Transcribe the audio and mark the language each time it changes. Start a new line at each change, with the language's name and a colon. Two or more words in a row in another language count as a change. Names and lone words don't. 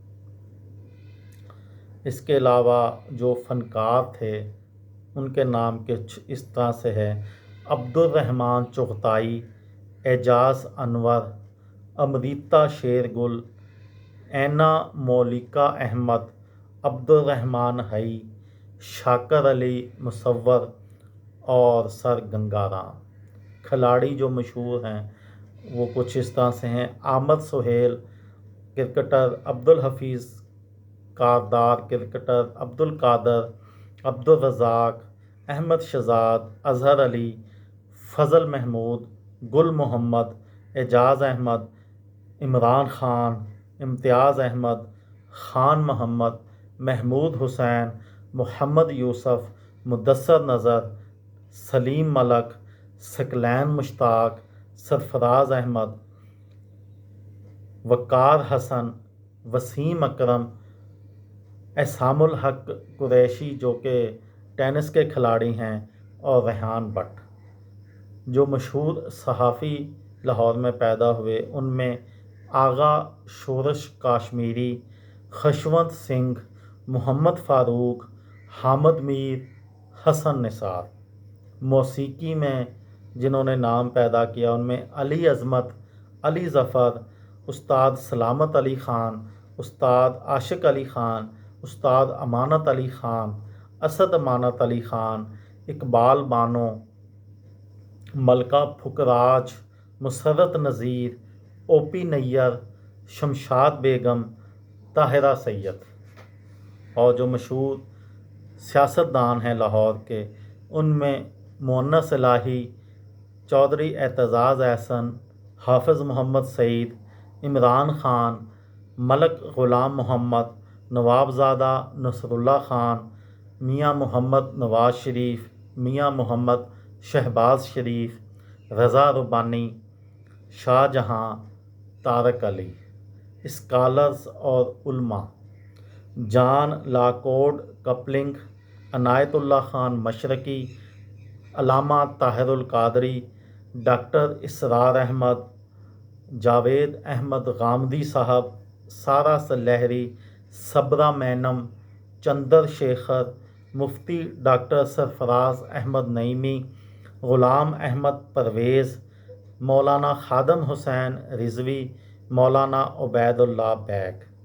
Urdu: اس کے علاوہ جو فنکار تھے ان کے نام کچھ اس طرح سے ہے: عبدالرحمان چغتائی، اعجاز انور، امرتا شیرگل، اینا مولکا احمد، عبدالرحمان ہئی، شاکر علی مصور اور سر گنگارام. کھلاڑی جو مشہور ہیں وہ کچھ اس طرح سے ہیں: آمد سہیل کرکٹر، عبدالحفیظ کاردار क्रिकेटर, अब्दुल कादर, अब्दुल रज़ाक, अहमद शहजाद, अज़हर अली, फ़ज़ल महमूद, गुल मोहम्मद, एजाज़ अहमद, इमरान ख़ान, इम्तियाज़ अहमद, ख़ान मोहम्मद, महमूद हुसैन, मोहम्मद यूसुफ़, मुदस्सर नज़र, सलीम मलक, सकलैन मुश्ताक, सरफराज अहमद, وقار حسن، وسیم اکرم، احتشام الحق قریشی جو کہ ٹینس کے کھلاڑی ہیں، اور ریحان بٹ. جو مشہور صحافی لاہور میں پیدا ہوئے ان میں آغا شورش کاشمیری، خشونت سنگھ، محمد فاروق، حامد میر، حسن نثار. موسیقی میں جنہوں نے نام پیدا کیا ان میں علی عظمت، علی ظفر، استاد سلامت علی خان، استاد عاشق علی خان، استاد امانت علی خان، اسد امانت علی خان، اقبال بانو، ملکہ پکھراج، مسرت نذیر، او پی نیر، شمشاد بیگم، طاہرہ سید. اور جو مشہور سیاستدان ہیں لاہور کے ان میں مونس الٰہی، چودھری اعتزاز احسن، حافظ محمد سعید، عمران خان، ملک غلام محمد، نوابزادہ نصراللہ خان، میاں محمد نواز شریف، میاں محمد شہباز شریف، رضا ربانی, शाहजहाँ, तारक अली। اسکالرز اور علما: جان لاکوڈ کپلنگ، عنایت اللہ خان مشرقی، علامہ طاہر القادری، ڈاکٹر اسرار احمد، جاوید احمد غامدی صاحب، سارہ سلہری، صبرا مینم، چندر شیکھر، مفتی ڈاکٹر سرفراز احمد نعیمی، غلام احمد پرویز، مولانا خادم حسین رضوی، مولانا عبیداللہ بیگ.